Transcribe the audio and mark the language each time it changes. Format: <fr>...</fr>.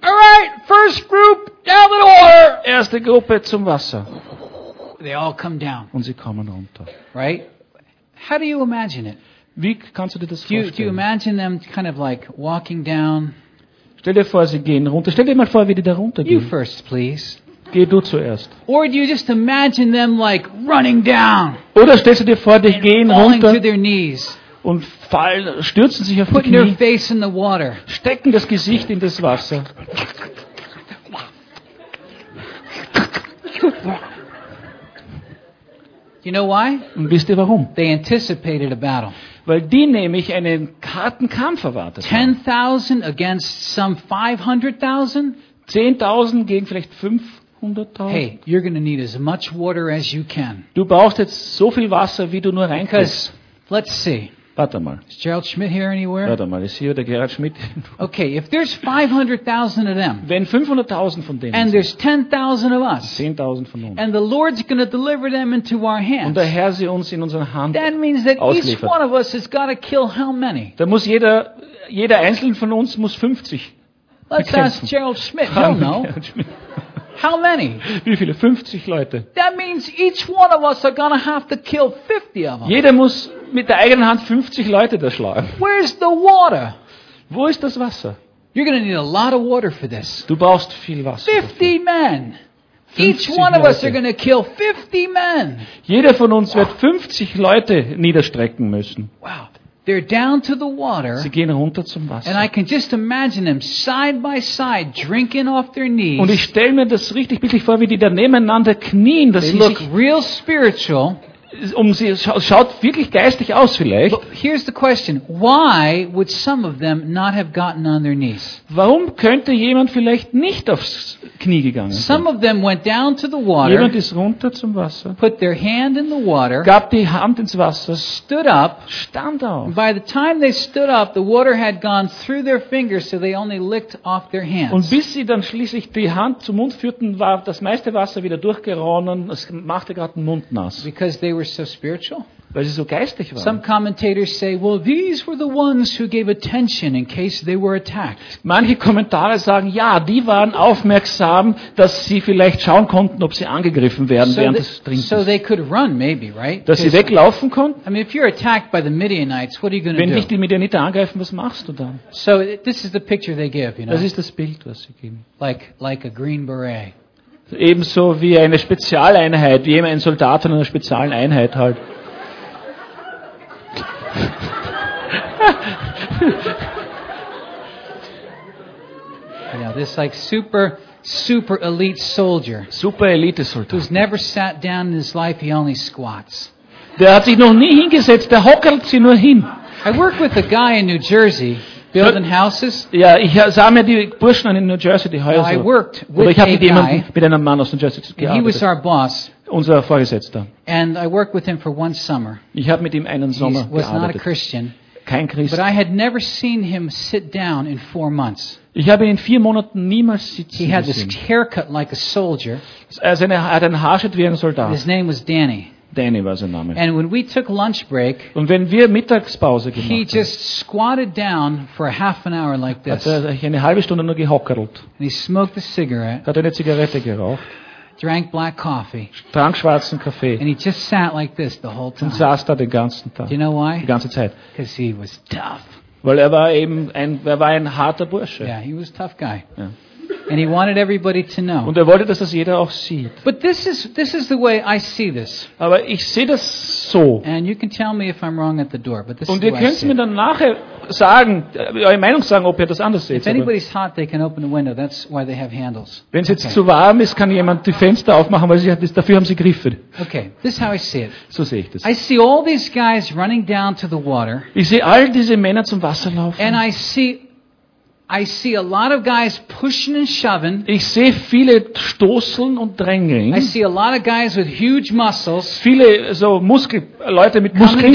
<en>All right, first group down the water.</en> <de>Erste Gruppe zum Wasser.</de> <en>They all come down.</en> <de>Und sie kommen runter.</de> <en>Right? How do you imagine it?</en> <de>Wie kannst du dir das vorstellen?</de> <en>Do you imagine them kind of like walking down?</en> <de>Stell dir vor, sie gehen runter. Stell dir mal vor, wie die da runtergehen.</de> <en>You first, please.</en> <de>Geh du zuerst.</de> <en>Or do you just imagine them like running down?</en> <de>Oder stellst du dir vor, die gehen runter</de> <en>to their knees</en> <de>und fallen, stürzen sich auf</de> <en>putting</en> <de>die Knie,</de> <en>their face in the water.</en> <de>Stecken das Gesicht in das Wasser.</de> <en>You know why?</en> <de>Und wisst ihr warum?</de> <en>They anticipated a battle.</en> <de>Weil die nämlich einen harten Kampf erwartet.</de> <en>10,000 against some 500,000?</en> <de>10,000 gegen vielleicht 500,000.</de> <en>Hey, you're going to need as much water as you can.</en> <de>Du brauchst jetzt so viel Wasser, wie du nur reinkriegst.</de> <en>Let's see.</en> <de>Warte mal.</de> <en>Is Gerald Schmidt here anywhere?</en> <de>Warte mal, ist hier der Gerald Schmidt?</de> <en>Okay, if there's 500,000 of them.</en> <de>Wenn 500,000 von denen.</de> <en>And there's 10,000 of us.</en> <de>10,000 von uns.</de> <en>And the Lord's going to deliver them into our hands.</en> <de>Und der Herr sie uns in unseren Hand.</de> <en>That means that each one of us has got to kill how many?</en> <de>Da muss jeder einzelne von uns muss 50.</de> <en>Let's</en> <de>bekämpfen.</de> <en>Ask Gerald Schmidt. He'll know. How many?</en> <de>Wie viele? 50 Leute.</de> <en>That means each one of us are gonna have to kill 50 of them.</en> <de>Jeder muss mit der eigenen Hand 50 Leute da schlagen.</de> <en>Where's the water?</en> <de>Wo ist das Wasser?</de> <en>You're gonna need a lot of water for this.</en> <de>Du brauchst viel Wasser.</de> <en>50</en> <de>dafür.</de> <en>Men. 50 each one</en> <de>Leute.</de> <en>Of us are gonna kill 50 men.</en> <de>Jeder von uns wird 50 Leute niederstrecken müssen.</de> <en>Wow. They're down to the water.</en> <de>Sie gehen runter zum Wasser.</de> <en>And I can just imagine them side by side drinking off their knees.</en> <de>Und ich stell mir das richtig bildlich vor, wie die da nebeneinander knien, dass</de> <en>they look real spiritual.</en> <de>schaut wirklich geistig aus vielleicht.</de> <en>But here's the question. Why would some of them not have gotten on their knees?</en> <de>Warum könnte jemand vielleicht nicht aufs Knie gegangen sein?</de> <en>Some of them went down to the water.</en> <de>Jemand ist runter zum Wasser.</de> <en>Put their hand in the water.</en> <de>Gab die Hand ins Wasser.</de> <en>Stood up.</en> <de>Stand auf.</de> <en>By the time they stood up, the water had gone through their fingers, so they only licked off their hands.</en> <de>Und bis sie dann schließlich die Hand zum Mund führten, war das meiste Wasser wieder durchgeronnen. Es machte gerade den Mund nass.</de> <en>Because they were so spiritual.</en> <de>Weil sie so geistig waren.</de> <en>Some commentators say, well, these were the ones who gave attention in case they were attacked.</en> <de>Manche Kommentare sagen, ja, die waren aufmerksam, dass sie vielleicht schauen konnten, ob sie angegriffen werden während des Trinkens.</de> <en>So they could run, maybe, right?</en> <de>Dass sie weglaufen konnten.</de> <en>I mean, if you're attacked by the Midianites, what are you going to do?</en> <de>Wenn dich die Midianiter angreifen, was machst du dann?</de> <en>So this is the picture they give, you know.</en> <de>Das ist das Bild, was sie geben.</de> <en>Like a green beret.</en> <de>Ebenso wie eine Spezialeinheit, wie ein Soldat in einer speziellen Einheit halt.</de> <en>Yeah, this like super elite soldier.</en> <de>Super elite Soldat.</de> <en>Who's never sat down in his life, he only squats.</en> <de>Der hat sich noch nie hingesetzt, der hockelt sich nur hin.</de> <en>I work with a guy in New Jersey. Building houses.</en> <de>Ja, ich sah mir die Burschen in New Jersey, die Häuser. Oder ich habe mit jemandem, mit einem Mann aus New Jersey gearbeitet.</de> <en>He was our boss.</en> <de>Unser Vorgesetzter.</de> <en>And I worked with him for one summer.</en> <de>Ich habe mit ihm einen Sommer gearbeitet.</de> <en>He was not a Christian.</en> <de>Kein Christ.</de> <en>But I had never seen him sit down in 4 months.</en> <de>Ich habe ihn in 4 Monaten niemals sitzen gesehen.</de> <en>He had this haircut like a soldier.</en> <de>Er hatte einen Haarschnitt wie ein Soldat.</de> <en>His name was Danny.</en> <de>Danny war sein Name.</de> <en>And when we took lunch break,</en> <de>und wenn wir Mittagspause gemacht haben,</de> <en>he just squatted down for a half an hour like this.</en> <de>Hat er eine halbe Stunde nur gehockert.</de> <en>And he smoked a cigarette.</en> <de>Hat eine Zigarette geraucht.</de> <en>Drank black coffee.</en> <de>Trank schwarzen Kaffee.</de> <en>And he just sat like this the whole time.</en> <de>Und saß da den ganzen Tag.</de> <en>Do you know why?</en> <de>Die ganze Zeit.</de> <en>Because he was tough.</en> <de>Weil er war ein harter Bursche.</de> <en>Yeah, he was a tough guy.</en> <de>Ja.</de> <en>And he wanted everybody to know.</en> <de>Und er wollte, dass das jeder auch sieht.</de> <en>But this is the way I see this.</en> <de>Aber ich sehe das so.</de> <en>And you can tell me if I'm wrong at the door, but this</en> <de>und</de> <en>is the way I see it.</en> <de>Und ihr könnt mir dann nachher sagen, eure Meinung sagen, ob ihr das anders seht.</de> <en>If anybody's hot, they can open the window. That's why they have handles.</en> <de>Wenn es jetzt okay. Zu warm ist, kann jemand die Fenster aufmachen, weil sie dafür haben sie Griffe.</de> <en>Okay, this is how I see it.</en> <de>So sehe ich das.</de> <en>I see all these guys running down to the water.</en> <de>Ich sehe all diese Männer zum Wasser laufen.</de> <en>And I see a lot of guys pushing and shoving.</en> <de>Ich sehe viele Stoßeln und Drängeln.</de> <en>I see a lot of guys with huge muscles.</en> <de>Viele so Leute mit Muskeln.</de>